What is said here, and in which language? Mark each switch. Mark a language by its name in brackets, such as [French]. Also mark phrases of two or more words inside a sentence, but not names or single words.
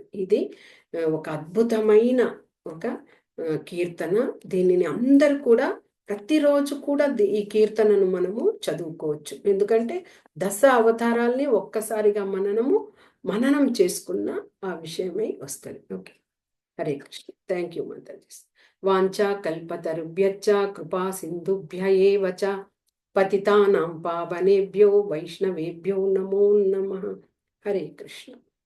[Telugu] ఇది ఒక అద్భుతమైన ఒక కీర్తన. దీనిని అందరూ కూడా ప్రతిరోజు కూడా ఈ కీర్తనను మనము చదువుకోవచ్చు. ఎందుకంటే దశ అవతారాల్ని ఒక్కసారిగా మననం చేసుకున్న ఆ విషయమై వస్తుంది. ఓకే, హరే కృష్ణ. [English] thank you [Telugu] మాతాజీ. [Sanskrit] వాంఛా కల్పతరుభ్యశ్చ కృపా సింధుభ్య ఏవ చ పతితానాం పావనేభ్యో వైష్ణవేభ్యో నమో నమః. [Telugu] హరే కృష్ణ.